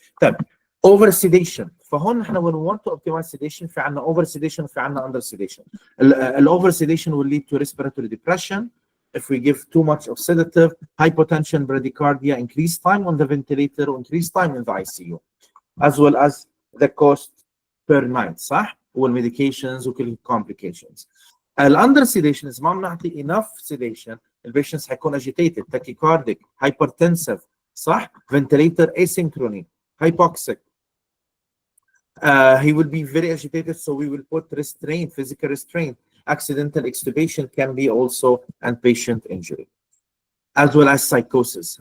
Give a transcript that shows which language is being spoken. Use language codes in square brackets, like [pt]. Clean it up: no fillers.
[en] طيب over sedation. [ar] فهون نحن [en] when we want to optimize sedation في عندنا over sedation وفي عندنا under sedation. Over sedation will lead to respiratory depression if we give too much of sedative, hypotension, bradycardia, increased time on the ventilator, increased time in the ICU, as well as the cost per night. [ar] صح؟ والmedications وكل complications. [en] Under sedation is [ar] ما بنعطي [en] enough sedation. [ar] البيشنتس حيكون [en] agitated, tachycardic, hypertensive, صح؟ Ventilator asynchrony, hypoxic. He will be very agitated, so we will put restraint, physical restraint. Accidental extubation can be also and patient injury, as well as psychosis.